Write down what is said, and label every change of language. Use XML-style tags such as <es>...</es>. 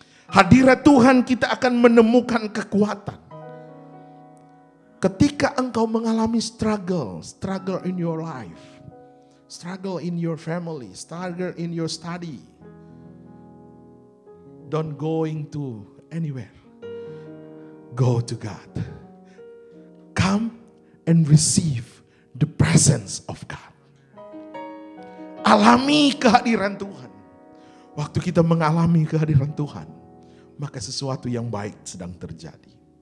<id>Hadirat Tuhan kita akan menemukan kekuatan. Ketika engkau mengalami</id> <en>struggle in your life, struggle in your family, struggle in your study, don't going to anywhere. Go to God. Come and receive the presence of God.</en> <id>Alami kehadiran Tuhan. Waktu kita mengalami kehadiran Tuhan, maka sesuatu yang baik sedang terjadi.</id>